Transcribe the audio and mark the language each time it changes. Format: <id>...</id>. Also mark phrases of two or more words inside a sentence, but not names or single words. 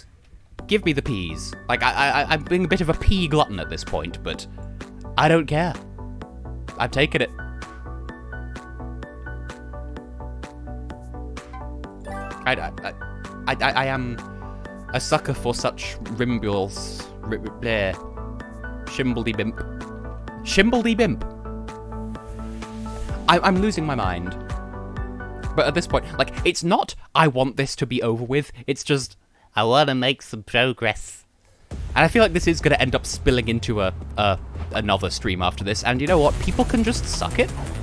<en>Give me the peas. Like, I'm being a bit of a pea glutton at this point, but I don't care. I've taken it. I am a sucker for such rimbules. Shimbledy bimp. Shimbledy bimp. I'm losing my mind. But at this point, like, it's not I want this to be over with, it's just I want to make some progress. And I feel like this is going to end up spilling into another stream after this, and you know what? People can just suck it.</en>